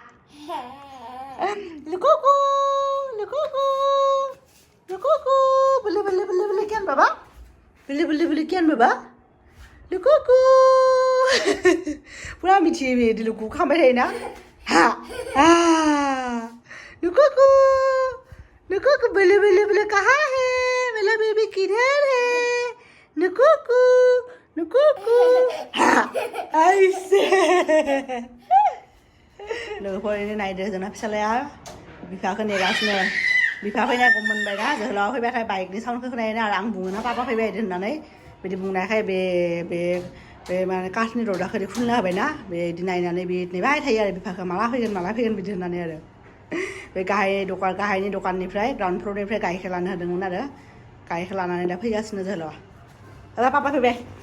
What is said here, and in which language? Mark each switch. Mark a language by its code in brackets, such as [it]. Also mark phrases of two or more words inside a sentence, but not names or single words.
[brx] लोगोखौ [bn] বলো কেন বাবা বলো কেন বাবা [brx] लोगोखौ पुरा मिथियो बे लोगोखौ खालामबाय थायोना हा लोगोखौ बोलो [hi] कहाँ है मेरा बेबी किधर है [brx] लोगोखौ ऐसे लोगोफोर नायदो जोंना फिसालाया बिफाखौ नेगासिनो बिफा फैनायखौ मोनबाय ना जोहोलाव फैबाथाय बाइकनि साउन्डखौ खोनायोना आरो आं बुङोना पापा फैबाय बिदि होननानै बिदि बुंनायखाय बे माने काठनि दरजाखौ खुलिना होबायना बे बिदि नायनानै बे नेबाय थायो आरो बिफाखौ माला फैगोन बिदि होननानै आरो बे गाहायनि दखाननिफ्राय ग्राउन्ड फ्ल'रनिफ्राय गाइखेर लानो होदोंमोन आरो गाइखेर लानानै दा फैगासिनो जोहोलावा दा पापा फैबाय